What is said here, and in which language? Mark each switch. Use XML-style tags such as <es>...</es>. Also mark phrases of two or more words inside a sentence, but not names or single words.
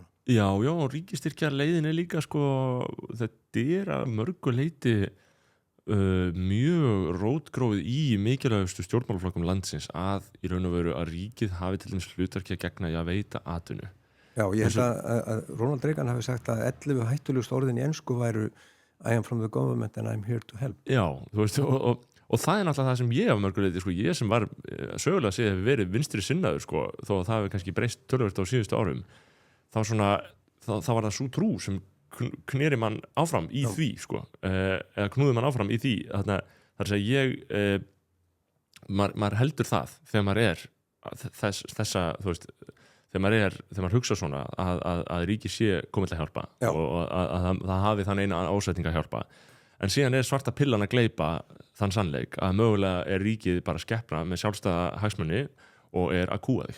<is>Já, og ríkistyrkja leiðin líka sko, þetta að mörgu leyti mjög rótgróið í mikilvægustu stjórnmálaflokkum landsins að í raun og veru að ríkið hafi til dæmis hlutverki að gegna í að veita atvinnu. Já, ég held að Ronald Reagan hafi sagt að 11 hættulegust orðin í ensku væru</is> <en>I am from the government and I'm here to help.</en> <is>Já, þú veist, og það náttúrulega það sem ég af mörgu leyti, sko, ég sem var sögulega að segja hefur verið vinstri sinnaður, sko, þó að það hefur kannski breyst töluvert á síðustu árum, þá var það svo trú sem kneri mann áfram í því sko, eða knúði mann áfram í því þarna, þar að segja maður heldur það þegar maður þessa þú veist, þegar maður hugsa svona að ríki sé komið til að hjálpa og að það hafi þann eina ásetning að hjálpa, en síðan svarta pillan að gleypa þann sannleik að mögulega ríkið bara skeppna með sjálfstæða hagsmuni og að kúga þig.</is>